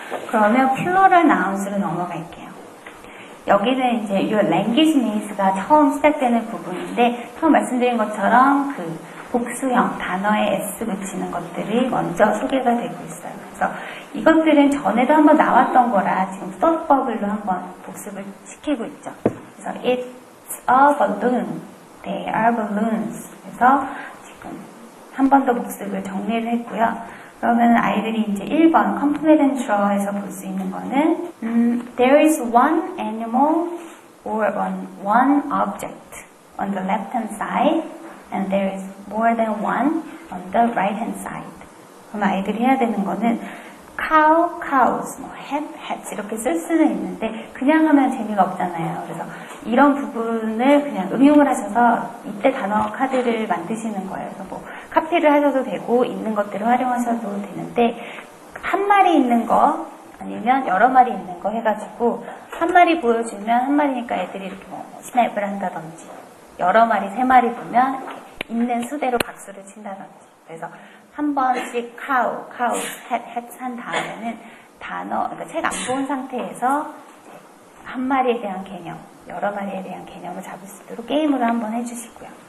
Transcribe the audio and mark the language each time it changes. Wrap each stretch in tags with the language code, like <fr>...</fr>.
<ko>그러면 플로럴 나운스로 넘어갈게요. 여기는 이제 이 language maze가 처음 시작되는 부분인데 처음 말씀드린 것처럼 그 복수형 단어에 S 붙이는 것들이 먼저 소개가 되고 있어요. 그래서 이것들은 전에도 한번 나왔던 거라 지금 써법을로 한번 복습을 시키고 있죠. 그래서</ko> <en>it's a balloon, they are balloons. 그래서</en> <ko>지금 한 번 더 복습을 정리를 했고요. 그러면 아이들이 이제 1번 compare and draw에서 볼 수 있는 거는</ko> <en>there is one animal or one object on the left hand side and there is more than one on the right hand side.</en> <ko>그럼 아이들이 해야 되는 거는 cow, cows, 뭐 hat, hats 이렇게 쓸 수는 있는데 그냥 하면 재미가 없잖아요. 그래서 이런 부분을 그냥 응용을 하셔서 이때 단어 카드를 만드시는 거예요. 그래서 뭐 카피를 하셔도 되고 있는 것들을 활용하셔도 되는데 한 마리 있는 거 아니면 여러 마리 있는 거 해가지고 한 마리 보여주면 한 마리니까 애들이 이렇게 뭐 스냅을 한다든지 여러 마리, 세 마리 보면 이렇게 있는 수대로 박수를 친다든지 그래서 한 번씩 cow, hat 한 다음에는 단어, 그러니까 책 안 본 상태에서 한 마리에 대한 개념, 여러 마리에 대한 개념을 잡을 수 있도록 게임으로 한번 해주시고요.</ko>